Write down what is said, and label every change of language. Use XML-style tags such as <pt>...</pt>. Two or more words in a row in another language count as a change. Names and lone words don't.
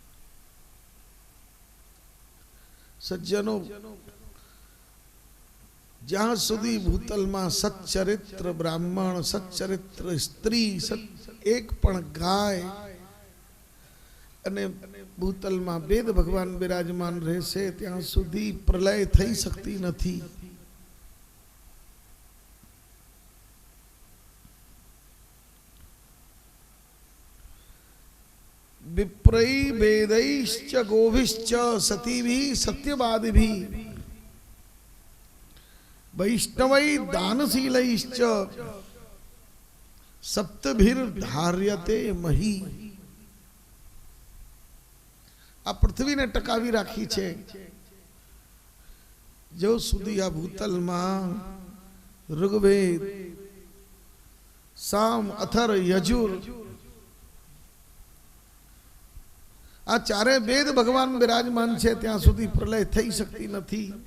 <gu>સજ્જનો, જ્યાં સુધી ભૂતલમાં સચ્ચરિત્ર બ્રાહ્મણ, સચ્ચરિત્ર સ્ત્રી, એક પણ ગાય અને ભૂતલમાં વેદ ભગવાન બિરાજમાન રહેશે ત્યાં સુધી પ્રલય થઈ શકતી નથી.</gu> <sa>विप्रई वेदैश्च गोभिश्च सतीभिः सत्यवादिभिः वैष्णवै दानशीलैश्च सप्तभिर्धार्यते मही.</sa> <gu>આ પૃથ્વીને ટકાવી રાખી છે જો સુધી આ ભૂતલમાં ઋગ્વેદ, સામ, અથર, યજુર આ ચારે વેદ ભગવાન બિરાજમાન છે ત્યાં સુધી પ્રલય થઈ શકતી નથી.</gu>